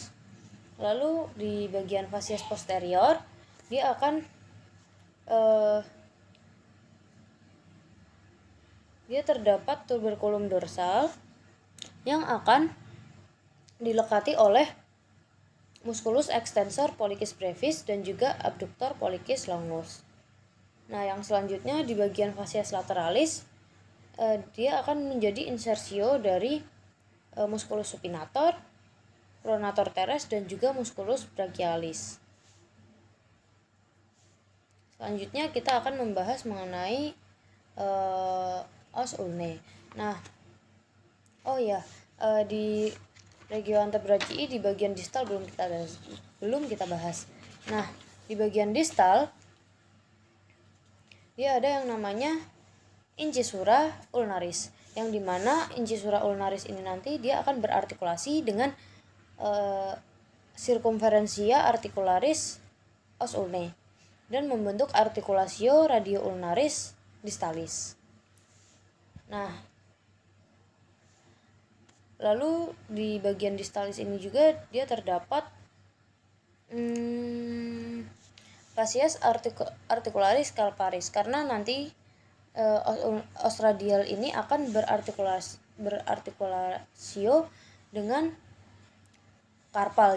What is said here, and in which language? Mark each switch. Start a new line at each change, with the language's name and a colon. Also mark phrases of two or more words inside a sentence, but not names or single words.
Indonesian: Lalu di bagian fasies posterior dia akan dia terdapat tuberculum dorsal yang akan dilekati oleh musculus extensor pollicis brevis dan juga abductor pollicis longus. Nah, yang selanjutnya di bagian fasies lateralis dia akan menjadi insersio dari musculus supinator, pronator teres, dan juga musculus brachialis. Selanjutnya kita akan membahas mengenai os ulnae. Nah, di regio antebrachii di bagian distal belum kita bahas. Nah, di bagian distal dia ada yang namanya incisura ulnaris, yang dimana incisura ulnaris ini nanti dia akan berartikulasi dengan circumferentia articularis os ulnae dan membentuk articulatio radioulnaris distalis. Nah, lalu di bagian distalis ini juga dia terdapat fasies articularis scalparis, karena nanti os radial ini akan berartikulasio dengan karpal.